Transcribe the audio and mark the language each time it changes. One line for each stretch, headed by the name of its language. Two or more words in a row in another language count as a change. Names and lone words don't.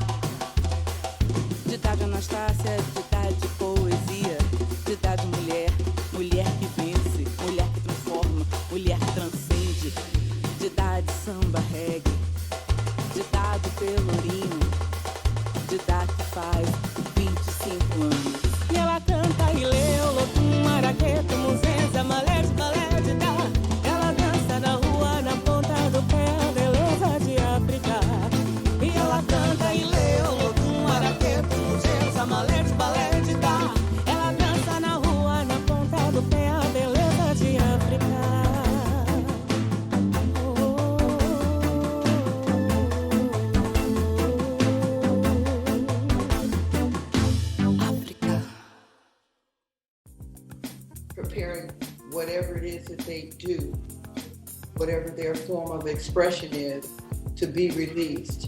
Portuguese: de Anastácia, de poesia, de mulher, mulher que vence, mulher que transforma, mulher que transcende, de samba reggae, de pelourinho, de que faz 25 anos. E ela canta e lê o lotum, maraqueta, muzenza, malé de dá. Ela dança na rua, na ponta do pé, a beleza de África. E ela canta e lê o lotum, maraqueta, muzenza, malé de dá. Ela dança na rua, na ponta do pé, a beleza de África.
English: Preparing whatever it is that they do, whatever their form of expression is, to be released.